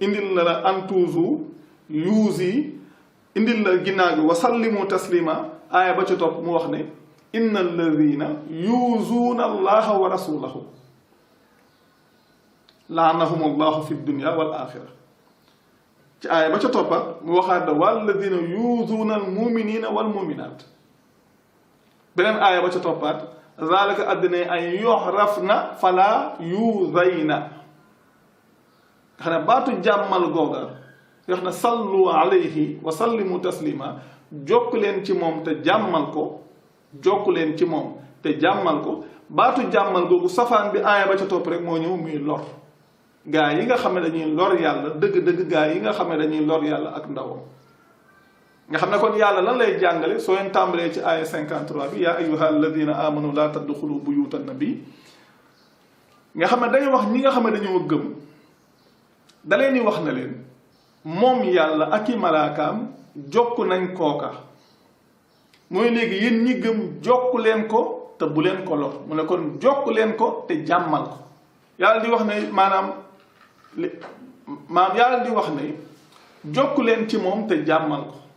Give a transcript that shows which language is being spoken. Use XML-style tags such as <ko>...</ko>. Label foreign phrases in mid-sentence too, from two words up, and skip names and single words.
<wo>Indil na la</wo> <ar>"أن تؤذوا",</ar> <wo>yuuzi, indil la ginnaaw gi</wo> <ar>"وسلموا تسليما",</ar> <wo>aaya ba ca topp mu wax ne</wo> <ar>"إن الذين يؤذون الله ورسوله لعنهم الله في الدنيا والآخرة."</ar> <wo>Ci aaya ba ca toppaat, mu waxaat ne,</wo> <ar>"والذين يؤذون المؤمنين والمؤمنات."</ar> <wo>Beneen aaya ba ca toppaat,</wo> <ar>"ذلك أدنى أن يعرفن فلا يؤذين."</ar> <wo>Nga xam ne baatu jàmmal googa, wax na,</wo> <ar>"صلوا عليه وسلموا تسليما."</ar> <wo>Jokk leen ci moom te jàmmal ko, jokk leen ci moom te jàmmal ko. Baatu jàmmal googu, safaan bi aaya ba ca topp rek moo ñëw, muy lor. Gaa yi nga xam ne dañuy lor Yàlla, dëgg-dëgg gaa yi nga xam ne dañuy lor Yàlla ak ndawam. Nga xam ne kon Yàlla lan lay jàngale? Soo leen tàmbalee ci aaya cinquante-trois bi,</wo> <ar>"يا أيها الذين آمنوا لا تدخلوا بيوت النبي."</ar> <wo>Nga xam ne day wax ñi nga xam ne dañoo gëm, da leen di wax na leen, moom Yàlla ak i malaakaam jokk nañ kooka. Mooy léegi yéen ñi gëm, jokk leen ko te bu leen ko lor. Mu ne kon jokk leen ko te jàmmal ko. Yàlla di wax ne maanaam li, maanaam Yàlla di wax ne jokk leen ci moom te jàmmal ko.</wo>